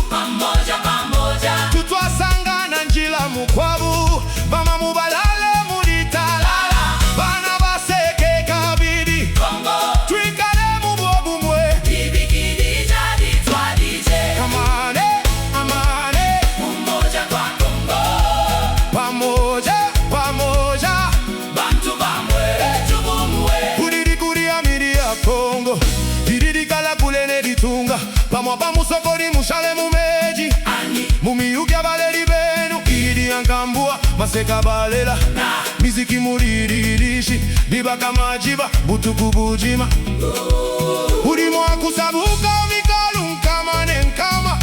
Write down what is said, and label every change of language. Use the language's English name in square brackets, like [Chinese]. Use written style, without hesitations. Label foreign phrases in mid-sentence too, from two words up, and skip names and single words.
[Swahili] Pamoja pamoja [Luba-Lulua] Tutwasangana njila mukwabu bama mubalale mulitalala bana baseke kabidi Kongo twikale mubobu mwe Ibikidi jadi twadije amane amane [Swahili] Umoja kwa Kongo pamoja pamoja [Luba-Lulua] Bantu bamwe tubumwe kudidi kuria midi ya Kongo dididi kala kulene ditunga pamwa pamusokoni mushale mumeji Ani mumiyugya baleri benu idi yankambua maseka balela miziki muridirishi dibaka majiba butuku bujima urimo akusabuka mikalu nkama nenkama